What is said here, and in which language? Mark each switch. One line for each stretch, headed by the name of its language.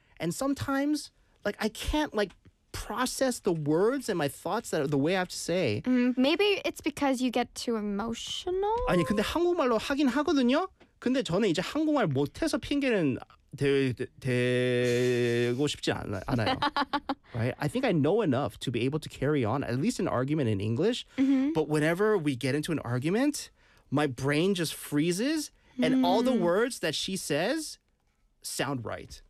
English: And sometimes, like, I can't, like, process the words and my thoughts that are the way I have to say. Maybe it's because you get too emotional?
Korean: 아니, 근데 한국말로 하긴 하거든요. 근데 저는 이제 한국말 못해서 핑계는 되고 싶지 않아요.
English: Right? I think I know enough to be able to carry on, at least an argument in English. Mm-hmm. But whenever we get into an argument, my brain just freezes and all the words that she says sound right.